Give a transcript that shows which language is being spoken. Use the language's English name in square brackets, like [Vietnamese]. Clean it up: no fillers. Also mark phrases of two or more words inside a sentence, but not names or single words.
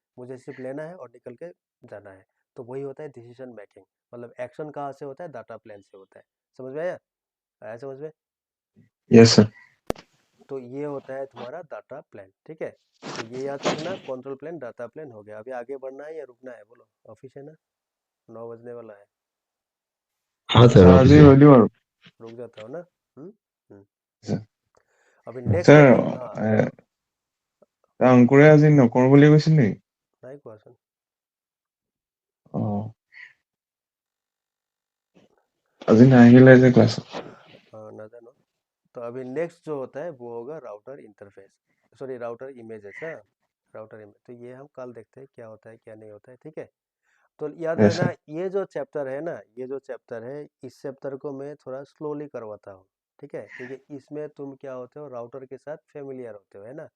[Hindi] मुझे सिर्फ लेना है और निकल के जाना है। तो वही होता है [English] decision making, [Hindi] मतलब एक्शन कहाँ से होता है, [English] data plan [Hindi] से होता है, समझ में आया, आया समझ में। [English] yes sir [Hindi] तो ये होता है तुम्हारा [English] data plan, [Hindi] ठीक है। तो ये याद रखना, [English] control plan data plan [Hindi] हो गया। अभी आगे बढ़ना है या रुकना है, बोलो, ऑफिस है ना, 9 बजने वाला है, हाँ सर सर ऑफिस [Assamese] আজি [Hindi] है। [Assamese] হৈ দিওঁ আৰু [Hindi] रुक जाता हो ना। हम्म हम्म। सर अभी नेक्स्ट सर, टॉपिक, हाँ बोलो। [Assamese] অংকুৰে আজি নকৰো বুলি কৈছিল নেকি? [Hindi] नहीं क्वेश्चन। [Assamese] অ আজি নাহিলে যে ক্লাছত। [Hindi] हाँ ना जानो। तो अभी नेक्स्ट जो होता है वो होगा [English] router interface, sorry router images, [Hindi] हाँ [English] router image. [Hindi] तो ये हम कल देखते हैं क्या होता है क्या नहीं होता है, ठीक है। तो याद यस रखना, सर ये जो चैप्टर है ना, ये जो चैप्टर है, इस चैप्टर को मैं थोड़ा स्लोली करवाता हूँ, ठीक है, क्योंकि इसमें तुम क्या होते हो, राउटर के साथ फेमिलियर होते हो, है ना।